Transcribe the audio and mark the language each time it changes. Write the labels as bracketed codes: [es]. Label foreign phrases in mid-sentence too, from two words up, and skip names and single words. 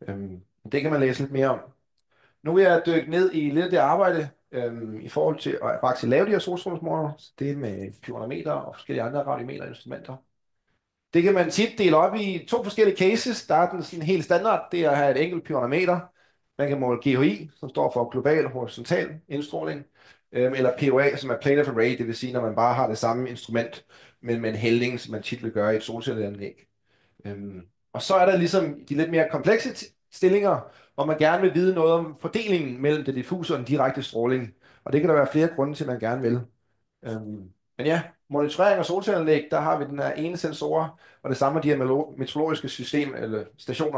[da] Det kan man læse lidt mere om. Nu vil jeg dykke ned i lidt af det arbejde i forhold til at faktisk lave de her solstrålemålere. Det med pyranometer og forskellige andre radiometerinstrumenter. Det kan man tit dele op i to forskellige cases. Der er den sådan helt standard, det er at have et enkelt pyranometer. Man kan måle GHI, som står for global horisontal indstråling, eller POA, som er [en] plane of array, [da] det vil sige, når man bare har det samme instrument, men med en hældning, som man tit vil gøre i et solcelleanlæg. Og så er der ligesom de lidt mere komplekse stillinger, hvor man gerne vil vide noget om fordelingen mellem det diffuse og den direkte stråling. Og det kan der være flere grunde til, at man gerne vil. Men ja, monitorering af solcelleanlæg, der har vi den her ene sensor, og det samme med de her meteorologiske system eller stationer.